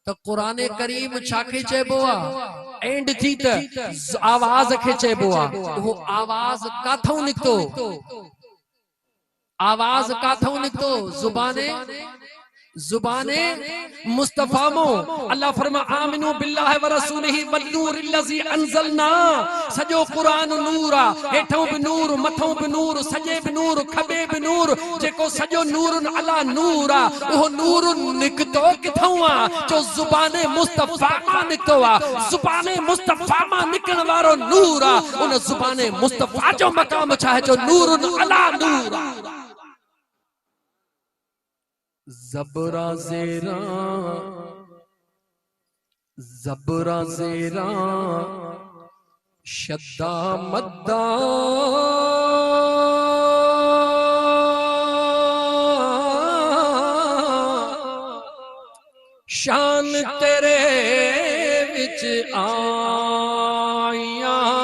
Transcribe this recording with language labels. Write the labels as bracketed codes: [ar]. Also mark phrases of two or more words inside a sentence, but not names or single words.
[sd] तो कुरान करीम छाखे चइबो आहे एंड थी त आवाज खे चइबो आहे। वो आवाज काथों निकतो, आवाज काथों निकतो, जुबाने मुस्तफा मो। [ar] अल्लाह फरमा آمنوا بالله ورسوله والنور الذي أنزلنا. [sd] सजो कुरान नूर आ, हेठों भी नूर, मथों भी नूर, सजे भी नूर, खबे भी नूर, जेको सजो [ar] نور على نور [sd] आ। वो नूर निकतो किथों आ, जो जुबाने मुस्तफा मां निकतो आ। जुबाने मुस्तफा मां निकण वारो नूर आ। उन जुबाने मुस्तफा जो मकाम छा है, जो [ar] نور على نور [sd] आ। [pa] ਜ਼ਬਰਾ ਜ਼ੇਰਾ, ਜ਼ਬਰਾ ਜ਼ੇਰਾ, ਸ਼ੱਦਾ ਮੱਦਾ, ਸ਼ਾਨ ਤੇਰੇ ਵਿਚ ਆਇਆ।